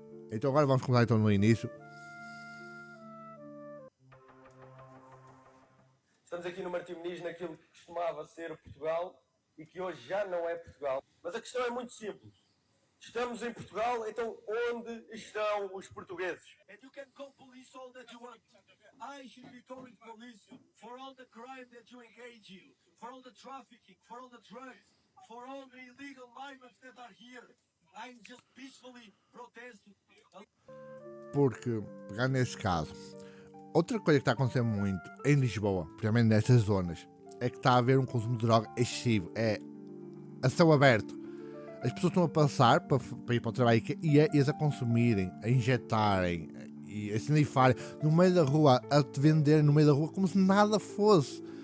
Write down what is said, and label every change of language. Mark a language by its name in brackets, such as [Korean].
[Portuguese] Então agora vamos começar então no início. Estamos aqui no Martim Moniz, naquilo que costumava ser Portugal e que hoje já não é Portugal. Mas a questão é muito simples. Estamos em Portugal, então onde estão os portugueses? [English] And you can call police all that you want. I should be calling police for all the crime that you engage in, for all the trafficking, for all the drugs, for all the illegal migrants that are here. I'm just peacefully protesting. [Portuguese] Porque, pegando nesse caso, outra coisa que está a acontecer muito em Lisboa, principalmente nestas zonas, é que está a haver um consumo de droga excessivo. É a céu aberto. As pessoas estão a passar para ir para o trabalho e eles a consumirem, a injetarem e a snifarem no meio da rua, a te venderem no meio da rua como se nada fosse.